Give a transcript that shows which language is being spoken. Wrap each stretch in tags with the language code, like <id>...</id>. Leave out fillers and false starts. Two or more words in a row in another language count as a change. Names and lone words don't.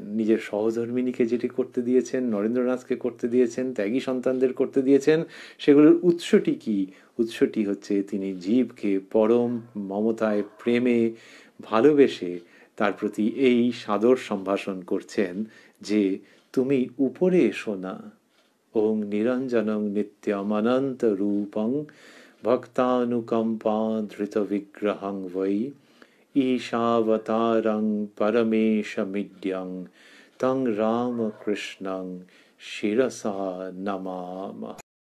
<bn>নিজের সহধর্মিণীকে যেটি করতে দিয়েছেন, নরেন্দ্রনাথকে করতে দিয়েছেন, ত্যাগী সন্তানদের করতে দিয়েছেন, সেগুলোর উৎসটি কি? উৎসটি হচ্ছে তিনি জীবকে পরম মমতায়, প্রেমে, ভালোবেসে তার প্রতি এই সাদর সম্ভাষণ করছেন যে তুমি উপরে এসো না।</bn> <sa>ওং নিরঞ্জনং নিত্যমনন্ত রূপং ভক্তানুকম্পা ধৃত বিগ্রহং বৈ ঈশাবতারং পরমেশমিড্যং তং রামকৃষ্ণং শিরসা নমামঃ।</sa>